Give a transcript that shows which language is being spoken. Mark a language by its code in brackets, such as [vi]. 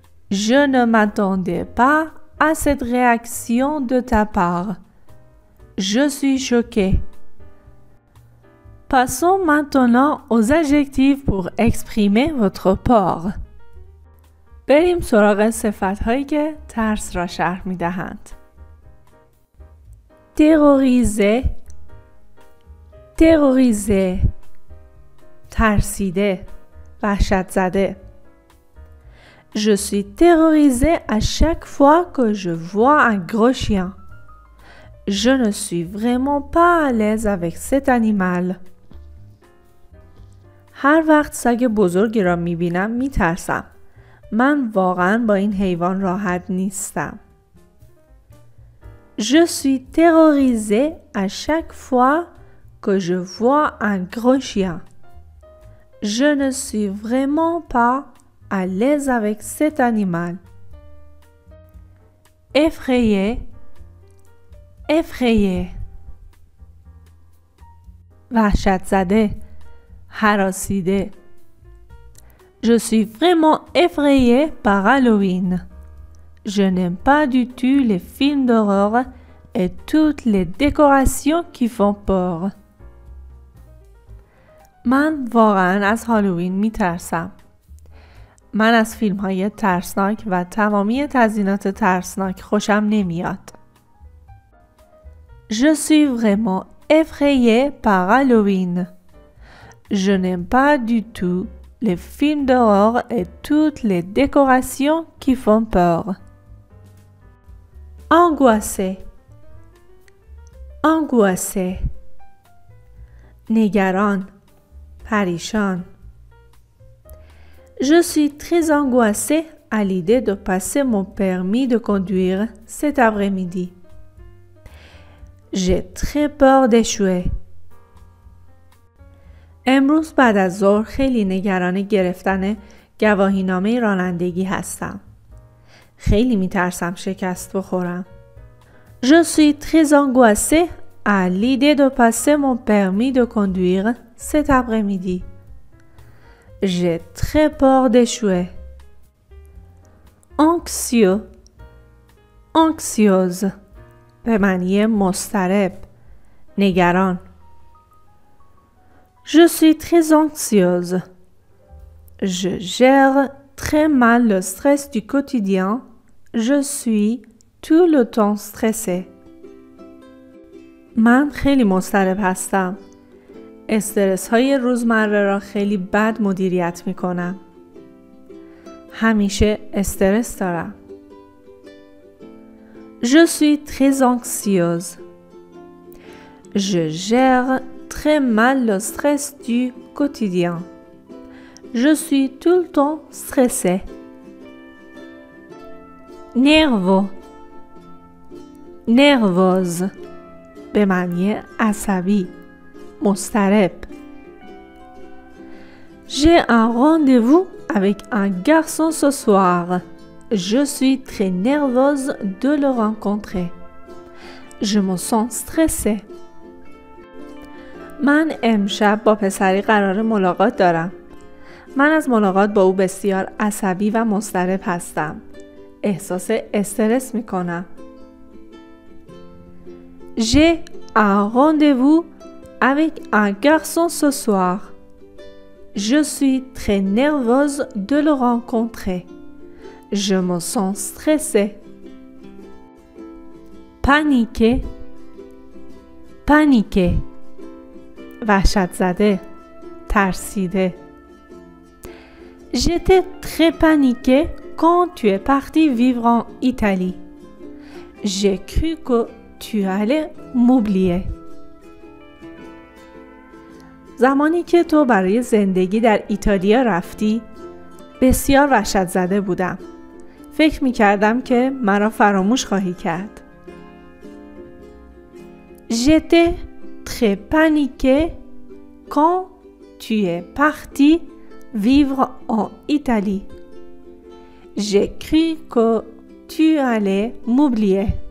[fr] Je ne m'attendais pas à cette réaction de ta part. Je suis choquée. Passons maintenant aux adjectifs pour exprimer votre peur. [fa] بریم سراغ صفت‌هایی که ترس را شرح می‌دهند. [fr] terroriser terroriser [fa] ترسیده وحشت زده. [fr] Je suis terrorisée à chaque fois que je vois un gros chien. Je ne suis vraiment pas à l'aise avec cet animal. [fa] هر وقت سگ بزرگی را می‌بینم می‌ترسم. من واقعاً با این حیوان راحت نیستم. [fr] Je suis terrorisée à chaque fois que je vois un gros chien. Je ne suis vraiment pas à l'aise avec cet animal. Effrayé, effrayé. [fa] وحشت زده، هراسیده. [fr] Je suis vraiment effrayée par Halloween. Je n'aime pas du tout les films d'horreur et toutes les décorations qui font peur. [fa] من واقعاً از هالووین میترسم. من از فیلم های ترسناک و تمامی تزیینات ترسناک خوشم نمیاد. [fr] Je suis vraiment effrayée par Halloween. Je n'aime pas du tout les films d'horreur et toutes les décorations qui font peur. Angoissé. Angoissé. [fa] نگران. پریشان. [fr] Je suis très angoissée à l'idée de passer mon permis de conduire cet après-midi. J'ai très peur d'échouer. [fa] امروز بعد از ظهر خیلی نگران گرفتن گواهینامه رانندگی هستم. خیلی میترسم شکست بخورم. [fr] Je suis très angoissée à l'idée de passer mon permis de conduire cet après-midi. J'ai très peur d'échouer. Anxieux. Anxieuse. [fa] به معنی مضطرب. نگران. [fr] Je suis très anxieuse. Je gère très mal le stress du quotidien. Je suis tout le temps stressée. [fa] من خیلی مضطرب هستم. استرس های روزمره را خیلی بد مدیریت می کنم. همیشه استرس دارم. [fr] Je suis très anxieuse. Je gère très mal le stress du quotidien. Je suis tout le temps stressée. Nerveux. Nerveuse. [fa] به معنی عصبی. مضطرب. [fr] J'ai un rendez-vous avec un garçon ce soir. Je suis très nerveuse de le rencontrer. Je me sens stressée. [fa] من امشب با پسری قرار ملاقات دارم. من از ملاقات با او بسیار عصبی و مضطرب هستم. احساس استرس می کنم. [fr] J'ai un rendez-vous avec un garçon ce soir. Je suis très nerveuse de le rencontrer. Je me sens stressée. Paniquer, paniqué [fa] وحشت زده ترسیده [fr] J'étais très paniqué quand tu es parti vivre en Italie. J'ai cru que tu allais m'oublier. [fa] زمانی که تو برای زندگی در ایتالیا رفتی بسیار وحشت زده بودم. فکر می کردم که مرا فراموش خواهی کرد. [fr] J'étais très paniqué quand tu es parti vivre en Italie. J'ai cru que tu allais m'oublier.